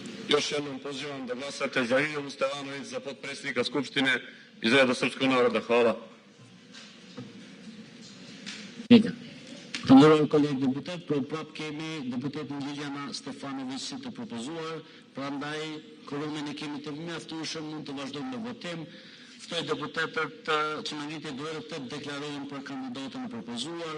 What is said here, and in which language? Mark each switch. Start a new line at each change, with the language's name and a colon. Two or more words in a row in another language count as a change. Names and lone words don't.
Serbian: Još jednom pozivam da glasate za Ljiljanu Stevanović za potpredsjednika Skupštine iz reda Srpskog naroda. Hvala.
Albanian: Të nderuar kolegë deputet, prapë kemi deputetin Ljiljana Stefanović si të propozuar, prandaj kolonën e kemi të mjaftueshëm, mund të vazhdojmë në votim. Ftoj deputetët që në ngritje dorë të deklarojnë për kandidatën e propozuar.